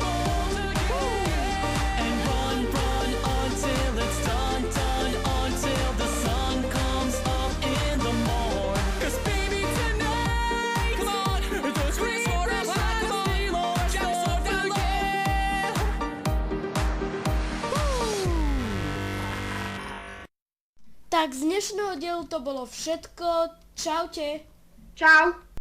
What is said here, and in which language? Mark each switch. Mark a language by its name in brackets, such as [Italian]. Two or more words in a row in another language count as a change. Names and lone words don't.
[English] And run until it's done, until the sun comes up in the morn. 'Cause baby, tonight, come on, the creeper's trying to steal all our stuff again. [Slovak] Tak z dnešného dielu to bolo všetko. Čaute. Čau.